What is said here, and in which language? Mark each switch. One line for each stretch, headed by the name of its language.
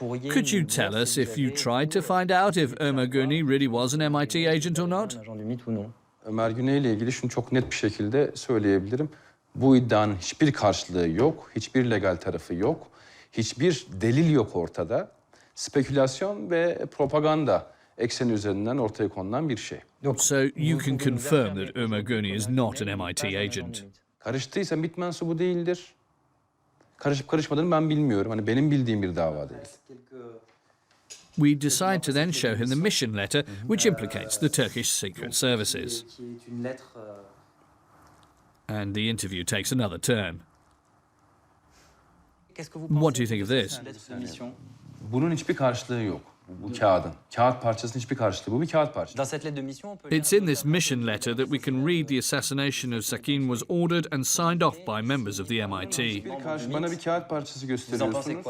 English: Could you tell us if you tried to find out if Omer Guney really was an MIT agent or not?
Turkish: Omer Guney ile ilgili şunu çok net bir şekilde söyleyebilirim. Bu iddianın hiçbir karşılığı yok, hiçbir legal tarafı yok, hiçbir delil yok ortada. Spekülasyon ve propaganda ekseni üzerinden ortaya konulan bir şey.
English: So you can confirm that Omer Guney is not an MIT agent?
Turkish: Karıştıysa MİT mensubu değildir. Karışıp karışmadığını ben bilmiyorum. Hani benim bildiğim bir dava değil.
English: We decide to then show him the mission letter, which implicates the Turkish secret services. And the interview takes another turn. What do you think of this?
Turkish: Bunun hiçbir karşılığı yok. Bu kağıdın. Kağıt parçasının hiçbir karşılığı. Bu bir kağıt parçası.
English: It's in this mission letter that we can read the assassination of Sakine was ordered and signed off by members of the MIT.
Turkish: Bana bir kağıt parçası gösteriyorsunuz.